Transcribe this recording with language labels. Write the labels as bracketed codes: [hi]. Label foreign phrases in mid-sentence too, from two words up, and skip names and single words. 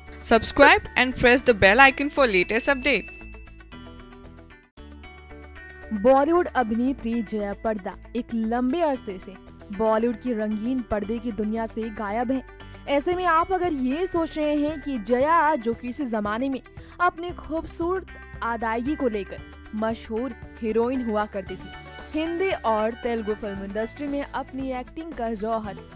[en] Subscribe and press the bell icon for latest update. [hi] बॉलीवुड अभिनेत्री जया प्रदा एक लंबे अरसे से बॉलीवुड की रंगीन पर्दे की दुनिया से गायब है। ऐसे में आप अगर ये सोच रहे हैं कि जया, जो किसी जमाने में अपने खूबसूरत अदायगी को लेकर मशहूर हीरोइन हुआ करती थी, हिंदी और तेलुगु फिल्म इंडस्ट्री में अपनी एक्टिंग का जौहर